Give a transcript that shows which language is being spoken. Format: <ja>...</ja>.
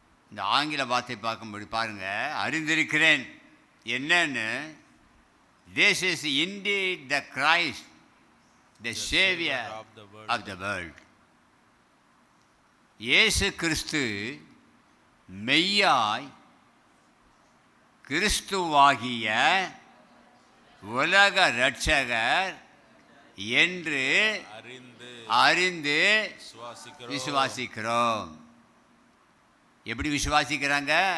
<ta>இந்த ஆங்கில வார்த்தை பார்க்கும்போது பாருங்கள், அறிந்திருக்கிறேன் என்னன்னு.</ta> <en>This is indeed the Christ, the Savior of the world.</en> <ta>இயேசு கிறிஸ்து மெய்யாய் கிறிஸ்துவாகிய உலக இரட்சகர் என்று அறிந்து விசுவாசிக்கிறோம். எப்படி விசுவாசிக்கிறாங்க?</ta>